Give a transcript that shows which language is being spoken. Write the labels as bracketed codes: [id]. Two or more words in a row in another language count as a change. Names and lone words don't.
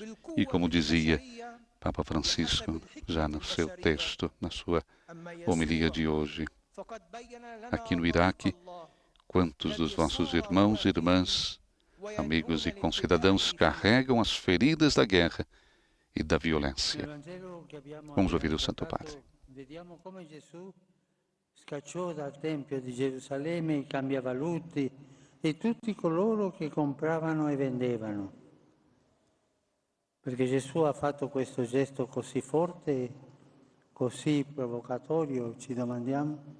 [pt] E como dizia Papa Francisco, já no seu texto, na sua homilia de hoje, aqui no Iraque, quantos dos vossos irmãos e irmãs, amigos e concidadãos, carregam as feridas da guerra e da violência. Vamos ouvir o Santo Padre. [it] Vediamo come Gesù scacciò dal Tempio di Gerusalemme i cambiavaluti e tutti coloro che compravano e vendevano. Perché Gesù ha fatto questo gesto così forte, così provocatorio, ci domandiamo?